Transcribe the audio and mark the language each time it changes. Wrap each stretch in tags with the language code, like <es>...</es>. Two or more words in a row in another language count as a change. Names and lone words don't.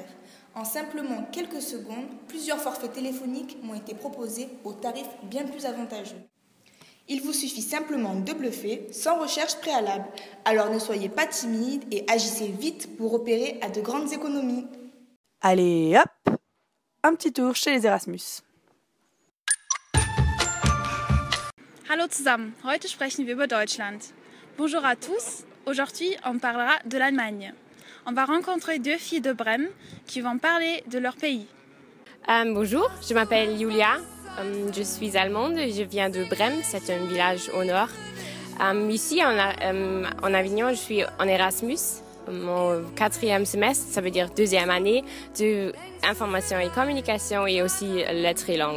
<fr>En simplement quelques secondes, plusieurs forfaits téléphoniques m'ont été proposés au tarif bien plus avantageux. Il vous suffit simplement de bluffer, sans recherche préalable. Alors ne soyez pas timide et agissez vite pour opérer à de grandes économies. Allez, hop, un petit tour chez les Erasmus.</fr> <de>Hallo zusammen, heute sprechen wir über Deutschland.</de> <fr>Bonjour à tous, aujourd'hui on parlera de l'Allemagne. On va rencontrer deux filles de Brême qui vont parler de leur pays. Bonjour, je m'appelle Julia, je suis allemande, je viens de Brême, c'est un village au nord. Ici en Avignon, je suis en Erasmus, mon 4e semestre, ça veut dire 2e année de information et communication et aussi lettres et langues.</fr>